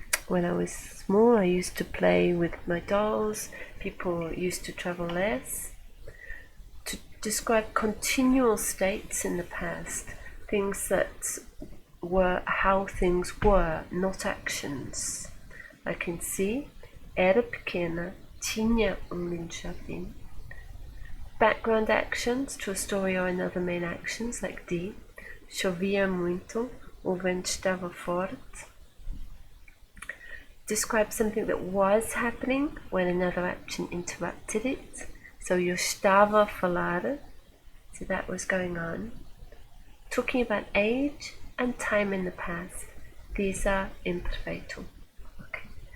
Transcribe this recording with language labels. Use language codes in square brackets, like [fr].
[en] When I was small, I used to play with my dolls. People used to travel less. To describe continual states in the past, things that were how things were, not actions. I can see, [pt] era pequena, tinha lindo jardim. [en] Background actions to a story or another main actions, like D. [pt] Chovia muito, o vento estava forte. [en] Describe something that was happening when another action interrupted it. So [pt] eu estava a falar, [en] so that was going on. Talking about age and time in the past. These are imperfeito. Okay.